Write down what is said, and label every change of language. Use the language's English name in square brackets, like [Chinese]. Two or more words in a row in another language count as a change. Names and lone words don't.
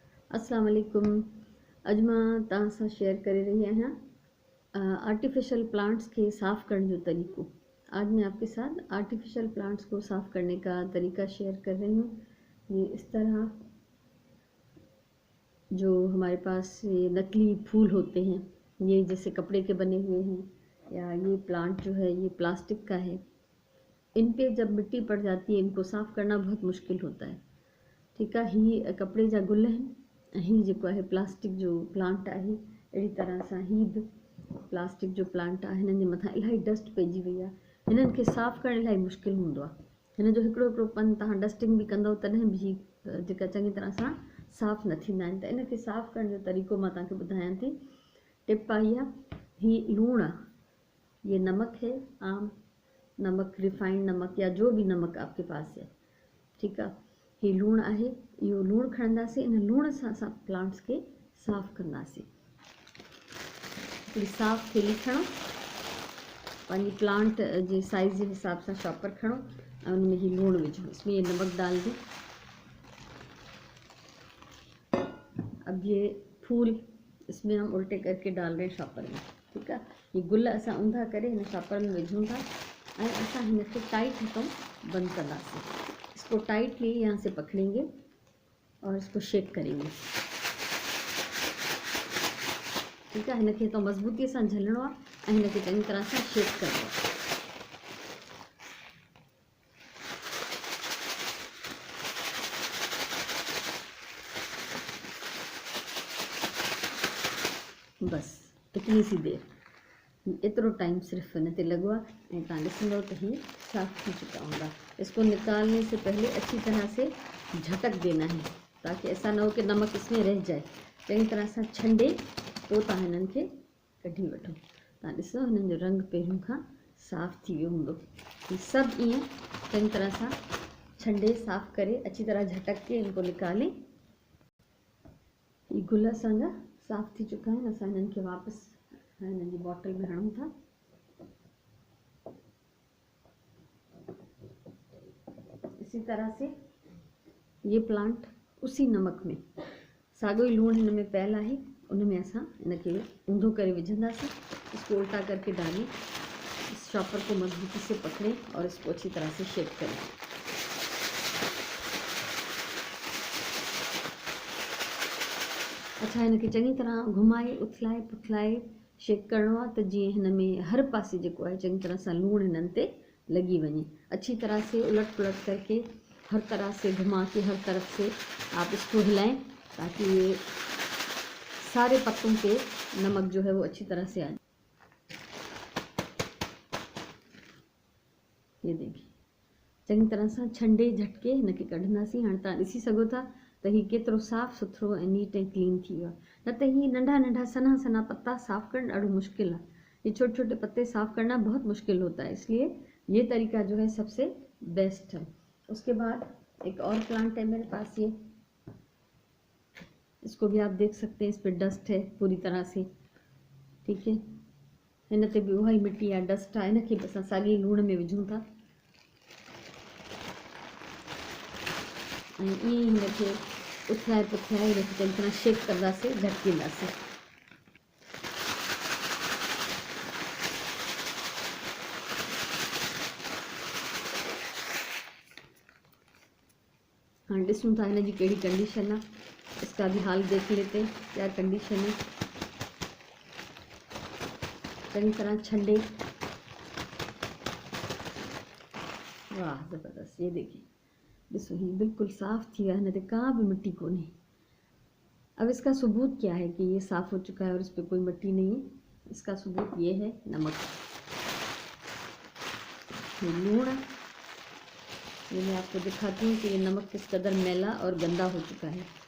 [Arabic] السلام عليكم. [Sindhi] अज मां तव्हां सां शेयर करे रही आहियां [English] artificial plants [Sindhi] के साफ़ करने जो तरीक़ो। [Hindi] आज मैं आपके साथ [English] artificial plants [Hindi] को साफ़ करने का तरीका शेयर कर रही हूँ। ये इस तरह जो हमारे पास ये नकली फूल होते हैं, ये जैसे कपड़े के बने हुए हैं, या ये प्लांट जो है ये प्लास्टिक का है। इन पे जब मिट्टी पड़ जाती है इनको साफ़ करना बहुत मुश्किल होता है। [Sindhi] ठीक है, ही कपड़े जा गुल आहिनि, ही जेको आहे प्लास्टिक जो प्लांट आहे। अहिड़ी तरह सां ही बि प्लास्टिक जो प्लांट आहे। हिननि जे मथां इलाही डस्ट पइजी वई आहे। हिननि खे साफ़ु करणु इलाही मुश्किल हूंदो आहे। हिन जो हिकिड़ो हिकिड़ो पन तव्हां डस्टिंग बि कंदव तॾहिं बि जेका चङी तरह सां साफ़ु न थींदा आहिनि। त इनखे साफ़ु करण जो तरीक़ो मां तव्हांखे ॿुधायां थी। टिप आई आहे, ही लूणु आहे, [Hindi] ये नमक है, आम नमक, रिफाइंड नमक या जो भी नमक आपके पास है। [Sindhi] ठीकु आहे, ही लूणु आहे। इहो लूणु खणंदासीं, इन लूण सां असां प्लांट्स खे साफ़ु कंदासीं। हिकिड़ी साफ़ु थैली खणो, पंहिंजी प्लांट जे साइज़ जे हिसाब सां शॉपर खणो ऐं उनमें ही लूणु विझो। [Hindi] इसमें ये नमक डाल दो। अब ये फूल इसमें हम उल्टे करके डाल रहे हैं शॉपर में। [Sindhi] ठीकु आहे, ये गुल असां ऊंधा करे हिन शॉपर में विझूं था ऐं असां हिनखे टाइट हथों बंदि कंदासीं। [Hindi] इसको टाइटली यहाँ से पकड़ेंगे और इसको शेक करेंगे। ठीक है, [Sindhi] हिनखे तो मज़बूती सां झलणो आहे ऐं हिनखे चङी तरह सां शेक करिणो आहे। [Hindi] बस इतनी सी देर, [Sindhi] एतिरो टाइम सिर्फ हिन ते लॻो आहे ऐं तव्हां ॾिसंदव त हीउ साफ़ थी चुका हूंदा। [Hindi] इसको निकालने से पहले अच्छी तरह से झटक देना है ताकि ऐसा न हो कि नमक इसमें रह जाए। [Sindhi] चङी तरह सां छंडे तो तव्हां हिननि खे कढी वठो। तव्हां ॾिसो हिननि जो रंग पहिरियों खां साफ़ थी वियो हूंदो। ही सभु ईअं चङी तरह सां छंडे साफ़ करे [Hindi] अच्छी तरह झटक के इनको निकालें। [Sindhi] ये गुल असांजा साफ़ थी चुका आहिनि। असां हिननि खे वापसि हिननि जी बॉटल में हणूं था। [Hindi] इसी तरह से ये प्लांट उसी नमक में [Sindhi] साॻियो ई लूणु हिन में पियल आहे, उन में असां हिनखे ऊंधो करे विझंदासीं। [Hindi] इसको उल्टा करके डालें, इस शॉपर को मजबूती से पकड़ें और इसको अच्छी तरह से शेक करें। अच्छा, [Sindhi] हिनखे चङी तरह घुमाए उथलाए पुथलाए शेक करिणो आहे त जीअं हिन में हर पासे जेको आहे चङी तरह सां लूणु हिननि ते लगी वञे। [Hindi] अच्छी तरह से उलट पुलट करके हर तरह से घुमा के हर तरफ से आप इसको हिलाएं ताकि ये सारे पत्तों पे नमक जो है वो अच्छी तरह से आ जाए। ये देखिए [Sindhi] चङी तरह सां छंडे झटके हिनखे कढंदासीं। हाणे तव्हां ॾिसी सघो था त हीउ केतिरो साफ़ु सुथरो ऐं नीट ऐं क्लीन थी वियो आहे। न त हीअ नंढा नंढा सन्हा सन्हा पत्ता साफ़ करना ॾाढो मुश्किल है। [Hindi] ये छोटे छोटे पत्ते साफ़ करना बहुत मुश्किल होता है, इसलिए ये तरीका जो है सबसे बेस्ट है। उसके बाद एक और प्लांट है मेरे पास, ये इसको भी आप देख सकते हैं, इस पर डस्ट है पूरी तरह से। ठीक है, [Sindhi] हिन ते भी उहा ई मिट्टी या डस्ट है। इनखे भी असां साॻे लूण में विझूं था ऐं ईअं ई हिनखे उथलाए पुथलाए हिनखे चङी तरह शेक कंदासीं, झटकींदासीं। हाँ, ॾिसूं था हिन जी कहिड़ी कंडीशन आहे। [Hindi] इसका भी हाल देख लेते हैं क्या कंडीशन है। [Sindhi] चङी तरह छंडे, [Hindi] वाह ज़बरदस्त। ये देखिए, [Sindhi] ॾिसो ही बिल्कुल साफ़ थी विया, हिन ते का भी मिट्टी कोन्हे। [Hindi] अब इसका सबूत क्या है कि ये साफ़ हो चुका है और इस पर कोई मिट्टी नहीं है। इसका सबूत ये है नमक, ये लूण। ये मैं आपको दिखाती हूँ कि ये नमक किस कदर मैला और गंदा हो चुका है।